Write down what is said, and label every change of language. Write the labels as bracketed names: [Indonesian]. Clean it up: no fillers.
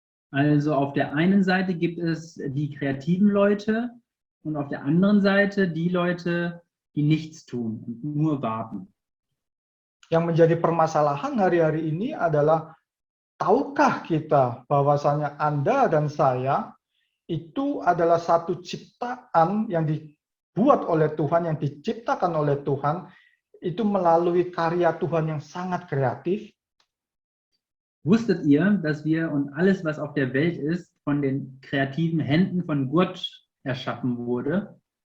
[German] Also auf der einen Seite gibt es die kreativen Leute und auf der anderen Seite die Leute, die nichts tun und nur warten. [Indonesian] Yang menjadi permasalahan hari-hari ini adalah, tahukah kita bahwasanya Anda dan saya itu adalah satu ciptaan yang dibuat oleh Tuhan, yang diciptakan oleh Tuhan, itu melalui karya Tuhan yang sangat kreatif? [German] Wusstet ihr, dass wir und alles, was auf der Welt ist, von den kreativen Händen von Gott erschaffen wurde?